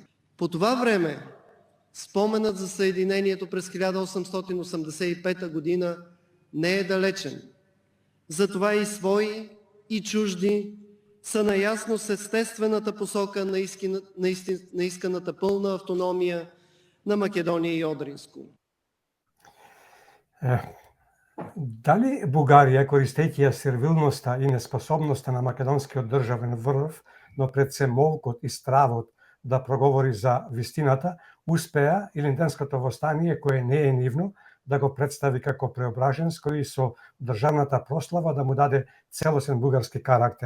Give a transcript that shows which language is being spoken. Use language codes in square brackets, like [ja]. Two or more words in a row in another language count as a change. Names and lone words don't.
[bg] По това време споменът за съединението през 1885 година не е далечен. Затова и свои, и чужди са наясно с естествената посока на исканата пълна автономия на Македония и Одринско. [mk] Дали Бугарија, користејќи ја сервилноста и неспособноста на македонскиот државен врв, но пред се молкот и стравот да проговори за вистината, успеа Илинденското востание, кое не е нивно, да го представи како преображенско и со државната прослава да му даде целосен бугарски карактер.